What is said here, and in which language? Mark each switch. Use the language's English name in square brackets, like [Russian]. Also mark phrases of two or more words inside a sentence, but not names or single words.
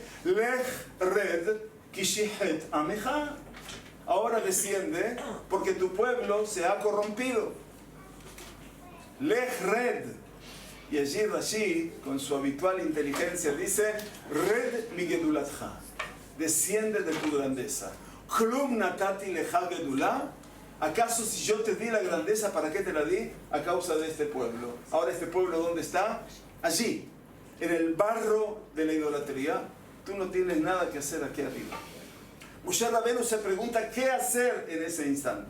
[Hebrew] לך רד כי שחת עמך. [Spanish] Ahora desciende porque tu pueblo se ha corrompido. [Hebrew] לך רד. [Spanish] Y allí Rashi, con su habitual inteligencia, dice [Hebrew] רד מגדולתך. [Spanish] Desciende de tu grandeza. [Hebrew] כלום נתתי לך גדולה. [Spanish] ¿Acaso si yo te di la grandeza, para qué te la di? A causa de este pueblo. Ahora este pueblo, ¿dónde está? Allí, en el barro de la idolatría. Tú no tienes nada que hacer aquí arriba. Moshe Rabenu se pregunta qué hacer en ese instante.